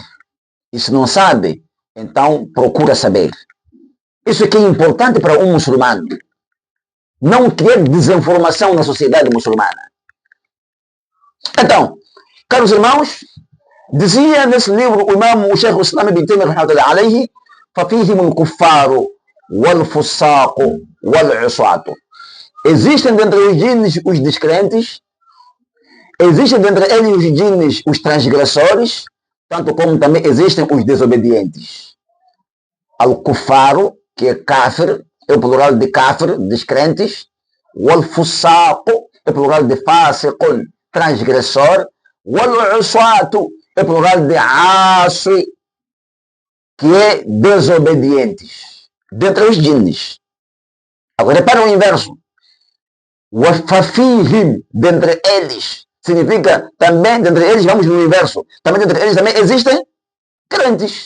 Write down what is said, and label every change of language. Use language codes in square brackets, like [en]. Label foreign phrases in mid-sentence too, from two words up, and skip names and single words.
[pt] E se não sabe, então procura saber. Isso é que é importante para um muçulmano. Não criar desinformação na sociedade muçulmana. Então, caros irmãos, dizia nesse livro o imam, o Sheikh Islam ibn Taymiyyah [ar] رحمة الله عليه, فَفِيهِمُ الْكُفَّارُ وَالْفُسَّاقُ وَالْعُصَاةُ. [pt] Existem dentre os jinnes os descrentes, existem dentre eles os jinnes os transgressores, tanto como também existem os desobedientes. Al-Kuffar, que é kafir, é o plural de kafir, descrentes. Wal-Fusaq, é o plural de fasiqun, transgressor. Wal-Usatu, é o plural de asi, que é desobedientes. Dentre os jinnes. Agora, para o inverso. Wafafihim, dentre eles, significa também, dentre eles, vamos no inverso, também dentre eles também existem crentes.